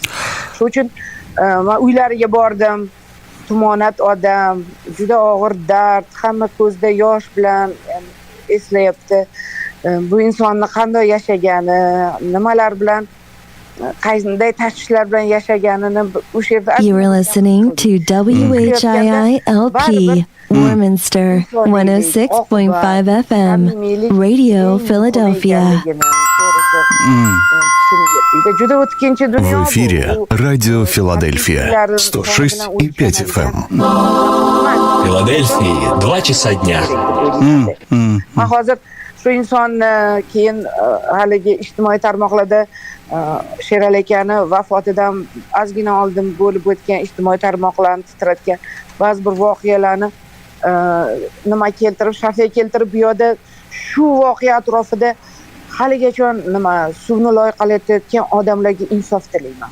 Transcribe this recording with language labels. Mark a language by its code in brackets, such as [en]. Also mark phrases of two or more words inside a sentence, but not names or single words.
[uz] Shuning uchun men uylariga bordim. Tumonat odam, juda og'ir dard, hamma ko'zda yosh bilan eslayapti. Bu insonni qanday yashagani, nimalar bilan, qanday tashvishlar bilan yashaganini o'sha yerda. [en] You are listening to WHIILP Warminster 106.5 FM Radio Philadelphia. [uz] Juda o'tkinchi dunyo. [ru] В эфире Радио Филадельфия 106,5 FM. Филадельфии 2 часа дня. [uz] Men hozir shu insonni keyin haligi ijtimoiy tarmoqlarda Sherali akani vafotidan ozgina oldin bo'lib o'tgan ijtimoiy tarmoqlarni titratgan ba'zi bir voqealarni nima keltirib, shafay keltirib, bu yerda shu voqea atrofida haligacha nima suvni loyiqalayotgan odamlarga insof tilayman.